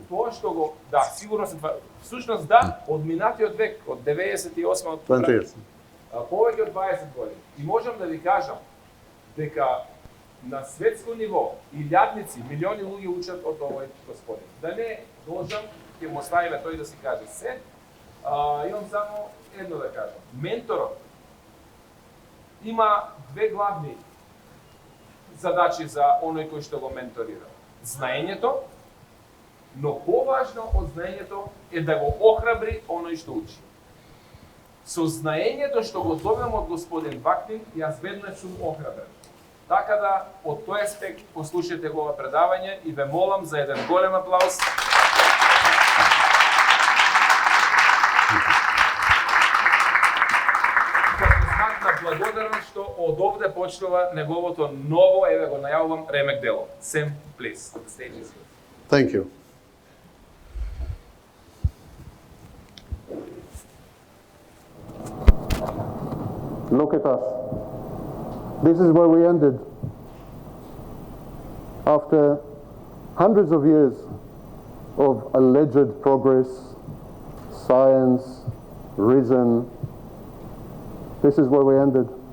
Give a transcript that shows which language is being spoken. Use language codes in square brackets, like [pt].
[mk] To što go, da, sigurno sam, [bg] всъщност да, [mk] od minati od vek, od 98 od [en] 20 years. [mk] Повеќе од 20 години. И можам да ви кажам дека на светско ниво илјадници, милиони луѓе учат од овој господин. Да не должам, ќе му оставиме тој да си каже се. Имам само едно да кажам. Менторот има две главни задачи за оној кој што го менторира. Знаењето, но поважно од знаењето е да го охрабри оној што учи. Со знаењето што го добивам од господин Вакнин, јас веднаш сум охрабрен. Така да, од тој аспект, послушайте го ова предавање и ве молам за еден голем аплауз. Како знак на благодарност што од овде почнува неговото ново, еве го најавувам, ремек дело. [en] Sam, please, the stage is yours. Thank you. Look at us. This is where we ended. After hundreds of years of alleged progress, science, reason, this is where we ended.